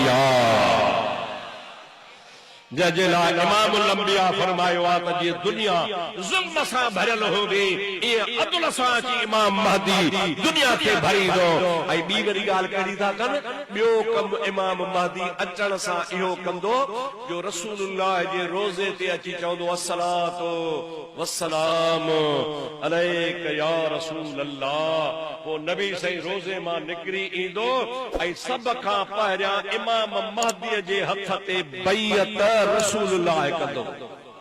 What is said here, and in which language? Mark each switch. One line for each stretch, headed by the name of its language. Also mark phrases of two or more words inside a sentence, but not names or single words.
Sindhi: आहे जंहिंजे लाइ इमामुल अंबिया फरमायो आहे त जीअं दुनिया ज़ुल्म सां भरियल हुजे ईअं अदल सां अची इमाम महदी दुनिया खे भरींदो ऐं ॿी वरी ॻाल्हि कहिड़ी था कनि ॿियो कमु इमाम महदी अचण सां इहो कंदो जो रसूलुल्लाह जे रोज़े ते अची चवंदो
Arabic: الصلاة والسلام عليك يا رسول الله
Sindhi: पोइ नबी सही रोज़े मां निकिरी ईंदो ऐं सभ खां पहिरियां इमाम महदीअ जे हथ ते बैअत रसूलुल्लाह कंदो